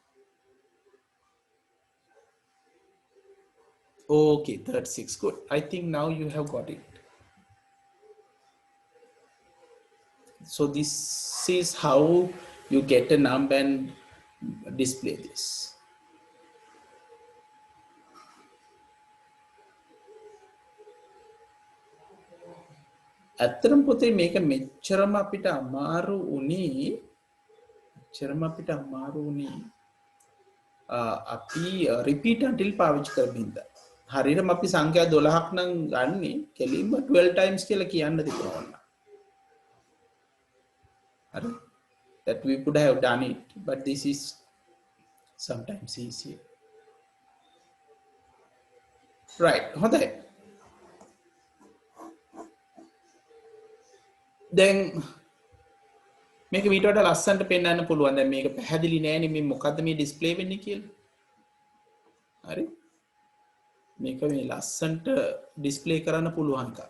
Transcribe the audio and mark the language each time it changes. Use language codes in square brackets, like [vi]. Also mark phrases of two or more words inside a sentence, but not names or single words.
[en] Okay, 36. Good. I think now you have got it. So this is how you get a number and display this. [si] ඇත්තටම පුතේ මේක මෙච්චරම අපිට අමාරු උනේ අපි [en] repeat until [si] පාවිච්චි කරමින්දා. හරියටම අපි සංඛ්‍යා 12ක් නම් ගන්නේ කෙලින්ම 12 times කියලා කියන්න තිබුණා. හරි. [en] That we could have done it, but this is sometimes easier. Right. [si] හොඳයි. දැන් මේක මීට වඩා ලස්සනට පෙන්වන්න පුළුවන්. දැන් මේක පැහැදිලි නෑනේ මේ මොකද්ද මේ ඩිස්ප්ලේ වෙන්නේ කියලා. හරි. මේක මේ ලස්සනට ඩිස්ප්ලේ කරන්න පුළුවන් එක.